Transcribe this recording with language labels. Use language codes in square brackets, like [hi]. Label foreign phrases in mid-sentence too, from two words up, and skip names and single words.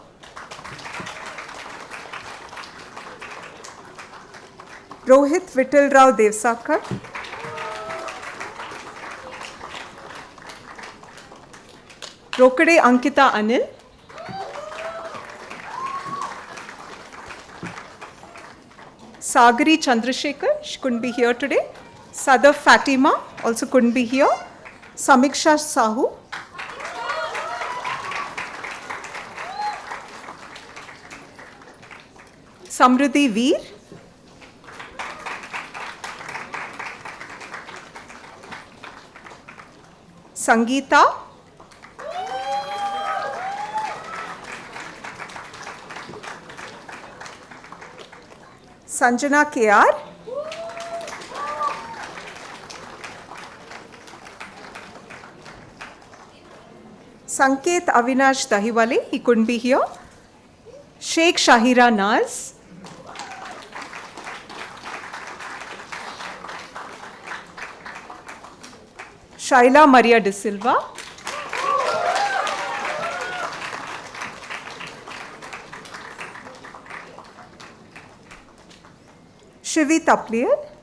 [en] Rohit Vittal Rao Devsakar. Rokade Ankita Anil. Sagari Chandrasekhar, she couldn't be here today. Sadaf Fatima also couldn't be here. Samiksha Sahu. Samruddhi Veer. Sangeeta. Sanjana KR. Sanket Avinash Dahiwale, he couldn't be here. Sheikh Shahira Naz. Shaila Maria De Silva. Shivi Taplier.